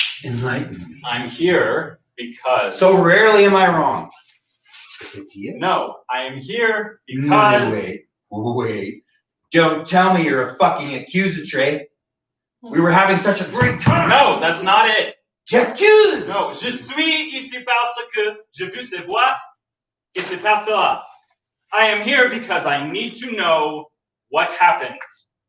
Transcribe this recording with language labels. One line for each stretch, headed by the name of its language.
English: Enlighten me. I'm here because... So rarely am I wrong. It's you. No, I am here because... No, wait. Don't tell me you're a fucking accusatory. We were having such a great time. No, that's not it.
French: J'accuse! No, je suis ici parce que je veux savoir que c'est pas cela.
English: I am here because I need to know what happens.